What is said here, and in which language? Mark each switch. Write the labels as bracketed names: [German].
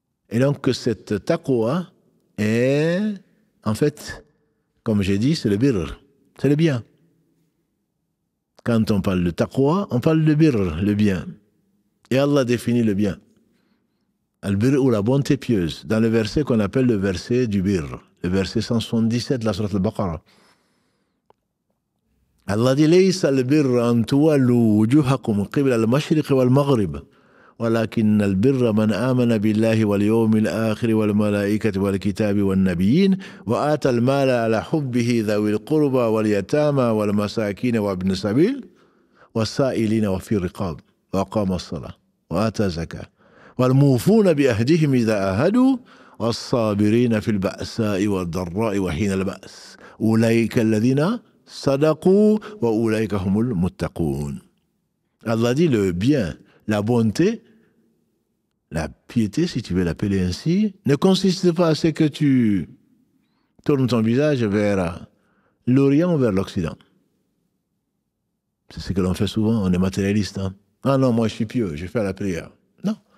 [French] Et donc cette taqwa est, en fait, comme j'ai dit, c'est le birr, c'est le bien. Quand on parle de taqwa, on parle de birr, le bien. Et Allah définit le bien. Al-birr ou la bonté pieuse, dans le verset qu'on appelle le verset du birr, le verset 177 de la sourate Al-Baqarah. [Arabic] Allah dit ليس البر أن تولوا وجوهكم قبل المشرق والمغرب ولكن البر من آمن بالله واليوم الآخر والملائكة والكتاب والنبيين وآتى المال على حبه ذوي القربى واليتامى والمساكين وابن السبيل والسائلين وفي الرقاب وأقام الصلاة وآتى الزكاة والموفون بأهدهم إذا عاهدوا والصابرين في البأساء والضراء وحين البأس أولئك الذين صدقوا وأولئك هم المتقون. [French] Allah dit le bien, la bonté, la piété, si tu veux l'appeler ainsi, ne consiste pas à ce que tu tournes ton visage vers l'Orient ou vers l'Occident. C'est ce que l'on fait souvent, on est matérialiste. Hein? Ah non, moi je suis pieux, je fais la prière. Non.